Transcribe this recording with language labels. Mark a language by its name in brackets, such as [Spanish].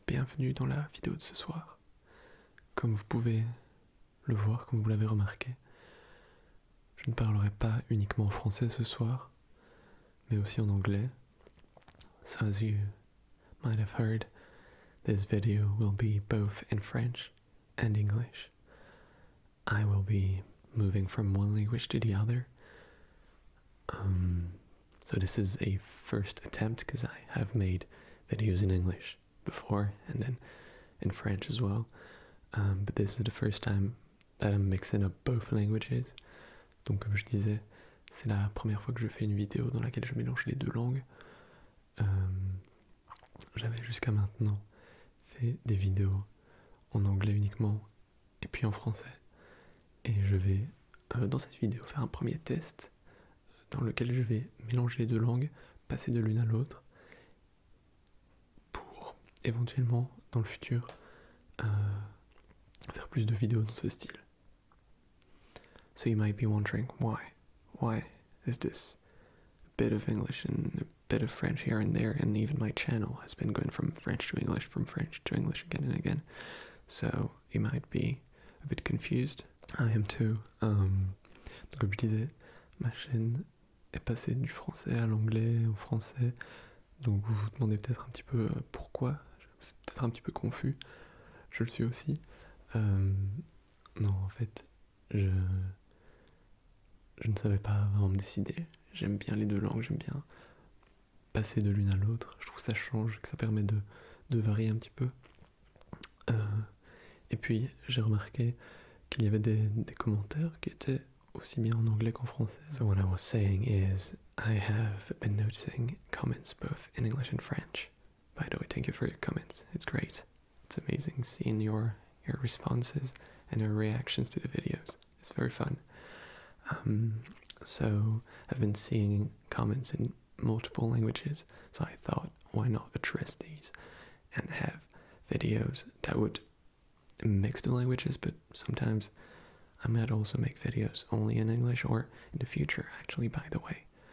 [French] Bienvenue dans la vidéo de ce soir. Comme vous pouvez le voir, comme vous l'avez remarqué, je ne parlerai pas uniquement en français ce soir, mais aussi en anglais. [English] So as you might have heard, this video will be both in French and English. I will be moving from one language to the other. So this is a first attempt because I have made videos in English before and then in French as well. But this is the first time that I'm mixing up both languages. [French] Donc comme je disais, c'est la première fois que je fais une vidéo dans laquelle je mélange les deux langues. J'avais jusqu'à maintenant fait des vidéos en anglais uniquement et puis en français. Et je vais dans cette vidéo faire un premier test dans lequel je vais mélanger les deux langues, passer de l'une à l'autre pour éventuellement dans le futur faire plus de vidéos dans ce style. [English] So you might be wondering why is this a bit of English and a bit of French here and there, and even my channel has been going from French to English, from French to English again and again. So you might be a bit confused. I am too. [French] Donc comme je disais, ma chaîne est passée du français à l'anglais, au français. Donc vous vous demandez peut-être un petit peu pourquoi. C'est peut-être un petit peu confus. Je le suis aussi. Non, en fait, je ne savais pas vraiment me décider. J'aime bien les deux langues, j'aime bien passer de l'une à l'autre. Je trouve que ça change, que ça permet de varier un petit peu. Et puis, j'ai remarqué qu'il y avait des commentaires qui étaient aussi bien en anglais qu'en français. [English] So what I was saying is, I have been noticing comments both in English and French. By the way, thank you for your comments. It's great. It's amazing seeing your responses and your reactions to the videos. It's very fun. So I've been seeing comments in multiple languages, so I thought, why not address these and have videos that would mix the languages, but sometimes I might also make videos only in English, or in the future, actually, by the way.